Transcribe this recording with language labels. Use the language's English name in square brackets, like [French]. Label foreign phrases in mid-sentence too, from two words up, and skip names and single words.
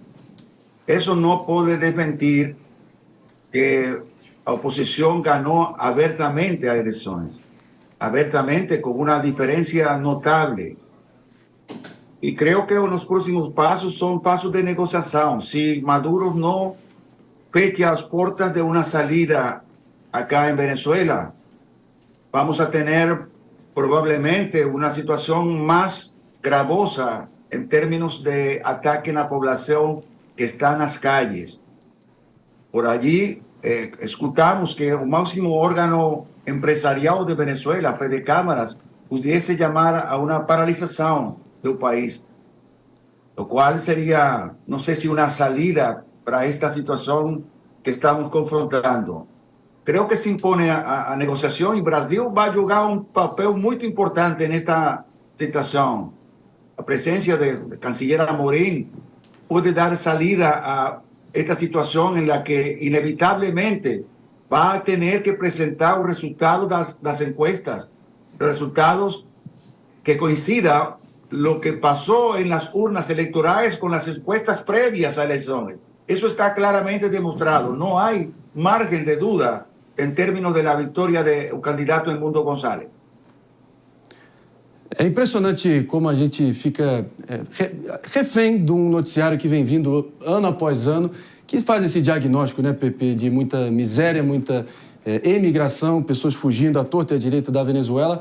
[Portuguese] Isso não pode desmentir que a oposição ganhou abertamente as eleições, abertamente, com uma diferença notável. E creio que os próximos passos são passos de negociação. Se Maduro não fecha as portas de uma salida acá em Venezuela, vamos a ter provavelmente uma situação mais gravosa em termos de ataque na população que está nas calles. [Spanish] Por allí, [Portuguese] escutamos que o máximo órgão empresarial de Venezuela, Fede Câmaras, pudiese chamar a uma paralisação do país, o qual seria, não sei se uma salida para esta situação que estamos confrontando. Creio que se impõe a negociação e o Brasil vai jogar um papel muito importante nesta situação. A presença do canciller Amorim pode dar salida a esta situação em [Spanish] la que, [Portuguese] inevitavelmente, vai ter que apresentar o resultado das encuestas, resultados que coincidam [Spanish] lo que pasó en las urnas electorales con las encuestas previas a elecciones. Eso está claramente demostrado. No hay margen de duda en términos de la victoria del candidato Edmundo González. [Portuguese] É impressionante como a gente fica refém de um noticiário que vem vindo ano após ano, que faz esse diagnóstico, né, Pepe, de muita miséria, muita emigração, pessoas fugindo à torta e à direita da Venezuela.